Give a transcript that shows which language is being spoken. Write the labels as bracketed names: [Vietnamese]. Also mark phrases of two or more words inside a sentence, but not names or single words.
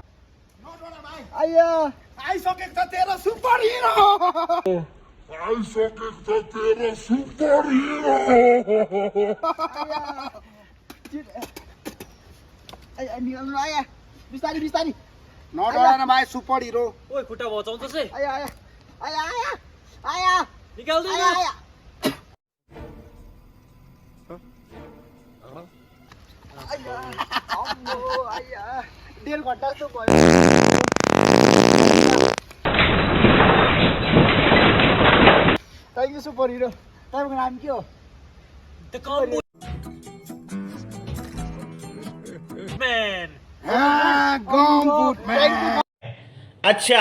[Nepali] आइया आइसकेको छ तेरो [English] super hero. [Nepali] आइसकेको छ तेरो [English] super hero. [Nepali] निकाल्नु आया बिस्तारी बिस्तारी। नडरा न भाइ, [English] super hero. [Nepali] ओए खुट्टा बचाउँछ से आया आया आया आया आया निकाल्दै आया आया। आया 1.5 घन्टा जस्तो भयो। [English] Thank you super hero. [Nepali] तपाईँको नाम के हो? [English] The gumboot man. gumboot man.